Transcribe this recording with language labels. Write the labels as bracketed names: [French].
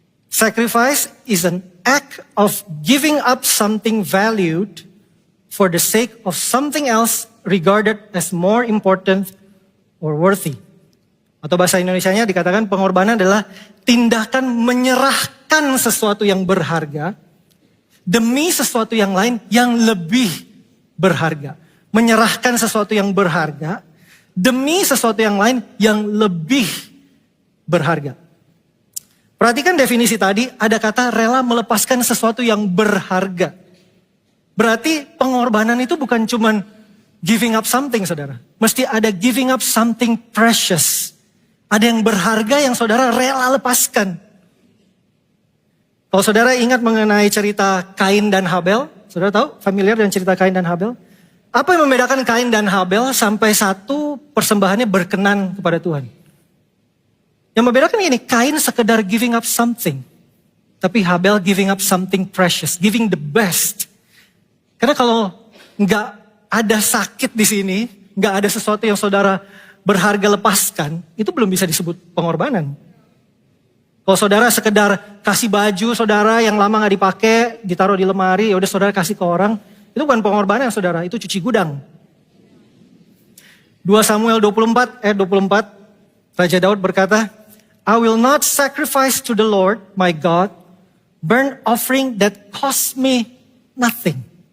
[English] Sacrifice is an act of giving up something valued for the sake of something else regarded as more important or worthy. [Indonesian] Atau bahasa Indonesianya dikatakan pengorbanan adalah tindakan menyerahkan sesuatu yang berharga demi sesuatu yang lain yang lebih berharga. Menyerahkan sesuatu yang berharga demi sesuatu yang lain yang lebih berharga. Perhatikan definisi tadi, ada kata rela melepaskan sesuatu yang berharga. Berarti pengorbanan itu bukan cuman [English] giving up something, [Indonesian] saudara. Mesti ada [English] giving up something precious. [Indonesian] Ada yang berharga yang saudara rela lepaskan. Kalau saudara ingat mengenai cerita Kain dan Habel, saudara tahu familiar dengan cerita Kain dan Habel? Apa yang membedakan Kain dan Habel sampai satu persembahannya berkenan kepada Tuhan? Yang membedakan ini, Kain sekedar [English] giving up something. [Indonesian] Tapi Habel [English] giving up something precious, giving the best. [Indonesian] Karena kalau nggak ada sakit di sini, nggak ada sesuatu yang saudara berharga lepaskan, itu belum bisa disebut pengorbanan. Kalau saudara sekedar kasih baju saudara yang lama gak dipakai, ditaruh di lemari, ya udah saudara kasih ke orang, itu bukan pengorbanan saudara, itu cuci gudang. 2 Samuel 24 ayat 24, Raja Daud berkata, [English] I will not sacrifice to the Lord my God burnt offering that cost me nothing.